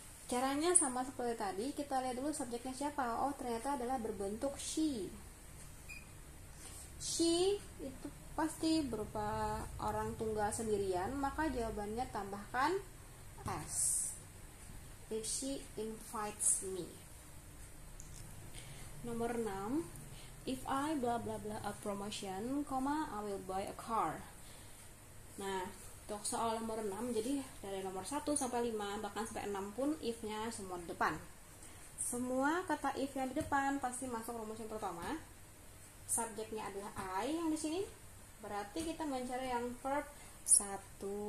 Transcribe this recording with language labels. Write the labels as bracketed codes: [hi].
[id] Caranya sama seperti tadi, kita lihat dulu subjeknya siapa. Oh, ternyata adalah berbentuk she. She itu pasti berupa orang tunggal sendirian, maka jawabannya tambahkan S. [en] If she invites me. [id] Nomor 6, [en] if I bla bla bla a promotion, I will buy a car. [id] Nah, untuk soal nomor 6, jadi dari nomor 1 sampai 5, bahkan sampai 6 pun if-nya semua di depan. Semua kata if yang di depan pasti masuk rumus yang pertama. Subjeknya adalah I yang di sini. Berarti kita mencari yang verb 1.